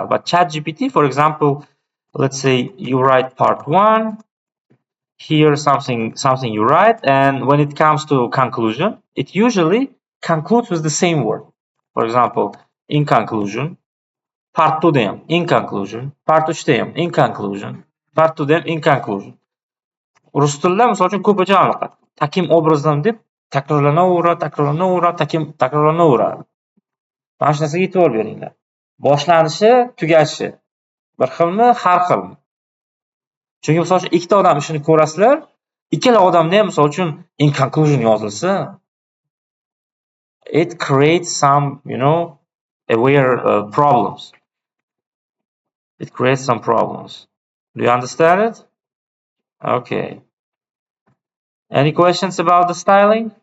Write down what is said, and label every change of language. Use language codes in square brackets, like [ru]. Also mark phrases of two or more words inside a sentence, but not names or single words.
[en] But ChatGPT, for example, let's say you write part 1, here something you write, and when it comes to conclusion, it usually concludes with the same word. For example, in conclusion, part 2 ham, in conclusion, part 3 ham, in conclusion, part 2 ham, in conclusion. [uz] Rus tilida misol uchun ko'pincha anaqa [ru] таким образдан [uz] deb takrorlanaveradi. Mana shu narsaga e'tibor beringlar. Boshlanishi, tugashi bir xilmi, har xilmi? Chunki misol uchun ikkita odam ishini ko'rasizlar, ikkala odamda ham misol uchun [en] in conclusion [uz] yozilsa, [en] it creates some, aware problems. It creates some problems. Do you understand it? Okay. Any questions about the styling?